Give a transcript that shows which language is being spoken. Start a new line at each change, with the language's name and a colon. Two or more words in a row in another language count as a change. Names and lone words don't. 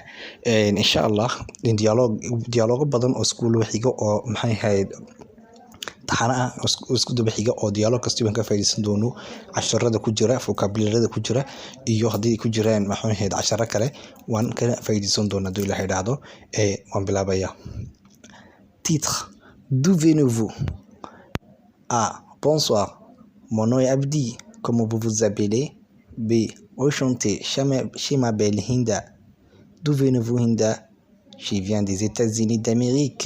Arabic: إن شاء الله
French: dialoogo badan oo iskuul waxiga oo maxay ahayd taxana ah isku daba xiga oo dialoog kasta waan ka faa'iideysan doono, casharada ku jira, vocabulary-da ku jira iyo haddii ku jiraan maxay ahayd casharo kale waan ka faa'iideysan doonaa haddii Ilaahay dhaahdo. Waan bilaabayaa. Titre: D'où venez-vous? A. Bonsoir, mon nom est Abdi, comment vous vous appelez? B. Enchanté, je m'appelle Hinda. D'où venez-vous, Hinda? Je viens des États-Unis d'Amérique.